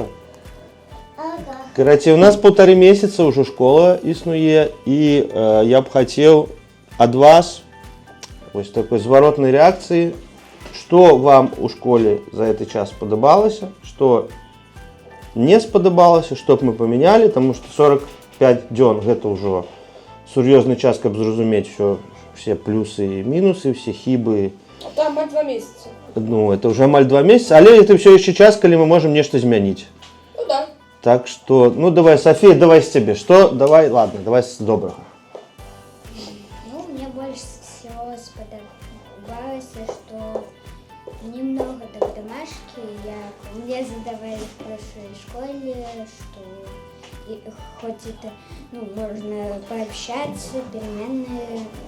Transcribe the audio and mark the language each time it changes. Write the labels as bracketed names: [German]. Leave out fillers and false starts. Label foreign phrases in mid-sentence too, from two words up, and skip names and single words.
[Belarusian] Карацей, у нас 1,5 месяца ўжо школа існуе, і я б хацеў ад вас вось такой зваротнай рэакцыі, што вам у школе за гэты час спадабалася, што не спадабалася, што б мы памянялі, таму што 45 дзён гэта ўжо сур'ёзны час, каб зразумець все плюсы і мінусы, все хібы [Russian] А там мать 2 месяца. Ну, это уже амаль 2 месяца, але это все еще час, коли мы можем нечто изменить. Ну да. Так что, ну давай, София, давай с тебе. Что? Давай, ладно, давай с доброго. Ну, мне больше всего сподобалось, что немного так домашки, мне задавали в прошлой школе, что хоть это, ну, можно пообщаться, переменные.